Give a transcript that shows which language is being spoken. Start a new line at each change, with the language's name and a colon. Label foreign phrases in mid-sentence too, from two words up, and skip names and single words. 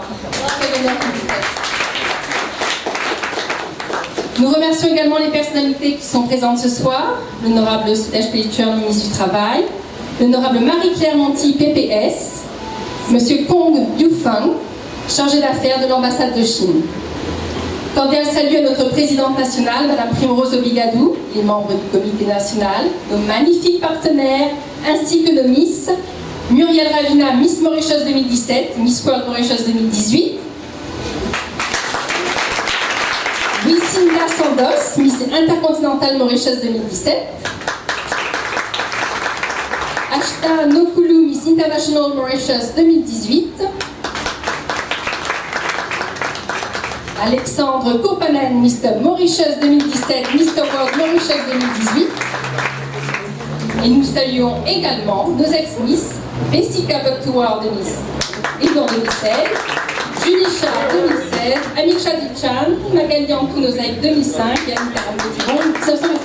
French: Quel honneur que vous faites. Nous remercions également les personnalités qui sont présentes ce soir, l'honorable Sudesh Pelichur, ministre du Travail, l'honorable Marie-Claire Monti, PPS, Monsieur Kong Yufeng, chargé d'affaires de l'ambassade de Chine. Cordial salut à notre présidente nationale, Madame Primrose Obigadou, les membres du comité national, nos magnifiques partenaires, ainsi que nos Miss, Muriel Ravina, Miss Mauritius 2017, Miss World Mauritius 2018, Lucinda Sandos, Miss Intercontinental Mauritius 2017, Ashta Nokulu, Miss International Mauritius 2018, Alexandre Kopanen, Mr. Mauritius 2017, Mr. World Mauritius 2018. Et nous saluons également nos ex-Miss, Bessica Boktuwar de Miss Igor 2016, Julie Char 2016, Amiksha Dichan, Magali Antunosek 2005 et Anita Rambo-Duron 1990.